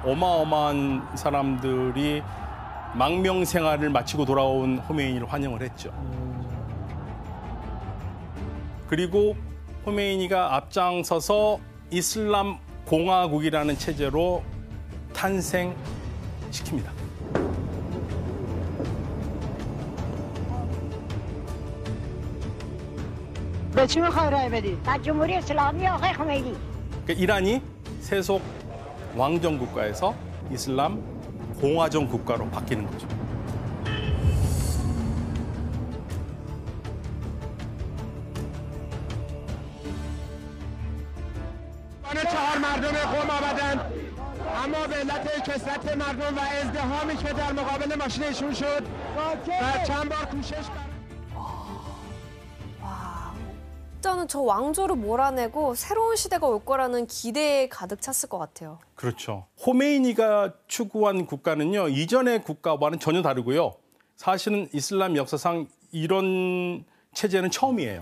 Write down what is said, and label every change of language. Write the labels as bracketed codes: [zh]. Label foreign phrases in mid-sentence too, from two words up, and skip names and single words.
[ko] 어마어마한 사람들이 망명 생활을 마치고 돌아온 호메이니를 환영을 했죠. 그리고 호메이니가 앞장서서 이슬람 공화국이라는 체제로 탄생시킵니다. [fa] به چی میخوای رای بدی؟ در جمهوری اسلامی آقای خمینی. [ko] 이란이 세속 왕정 국가에서 이슬람 공화정 국가로 바뀌는 거죠. [fa] چهار مردم قم آمدند اما به علت کثرت مردم و ازدحامی که در مقابل ماشینشون شد و چند بار کوشش [ko] 일단은 저 왕조를 몰아내고 새로운 시대가 올 거라는 기대에 가득 찼을 것 같아요. 그렇죠. 호메이니가 추구한 국가는요, 이전의 국가와는 전혀 다르고요. 사실은 이슬람 역사상 이런 체제는 처음이에요.